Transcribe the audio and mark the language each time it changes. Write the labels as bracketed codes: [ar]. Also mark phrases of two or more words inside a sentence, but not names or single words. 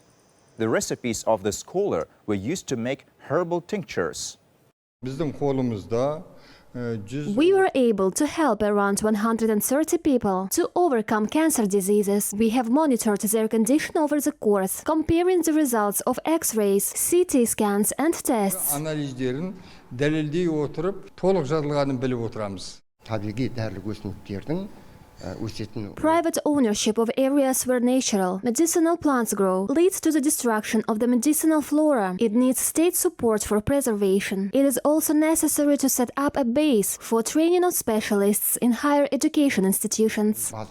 [en] The recipes of the scholar were used to make herbal tinctures. We were able to help around 130 people to overcome cancer diseases. We have monitored their condition over the course, comparing the results of X-rays, CT scans and tests. [kk] Анализдерін дәлелдей отырып, толық жазылғанын біліп отырамыз. Табиғи дәрілік өсімдіктердің [en] Private ownership of areas where natural, medicinal plants grow leads to the destruction of the medicinal flora. It needs state support for preservation. It is also necessary to set up a base for training of specialists in higher education institutions.